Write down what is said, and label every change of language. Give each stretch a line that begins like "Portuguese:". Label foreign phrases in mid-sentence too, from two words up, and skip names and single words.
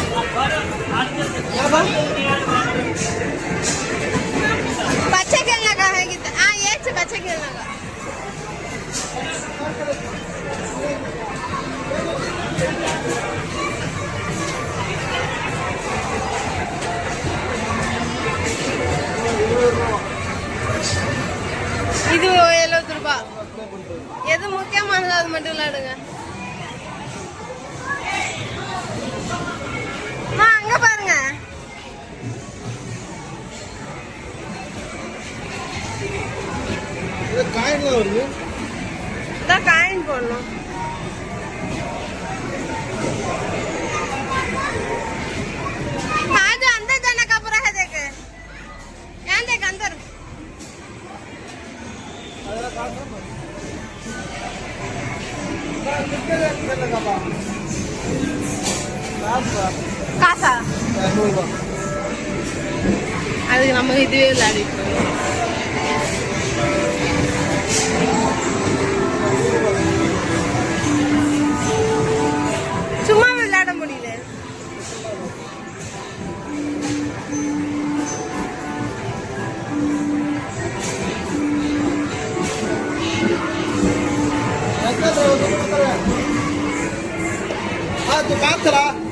Hindi: बच्चे खेलने का है कितना? हाँ ये बच्चे खेलने का।
Tamil: இது 70 ரூபாய். எது முக்கியமானது அது மட்டும் விளையாடுங்க. அங்க பாருங்க. காயின்லாம் வருது. இதான் காயின் போடணும்.
Hindi: आज अंदर जाने का पूरा है देख यहाँ देख अंदर
Tamil: காசா அதுக்கு நம்ம இதுவே விளையாடிட்டு சும்மா விளையாட முடியல.
Hindi: तू काम चला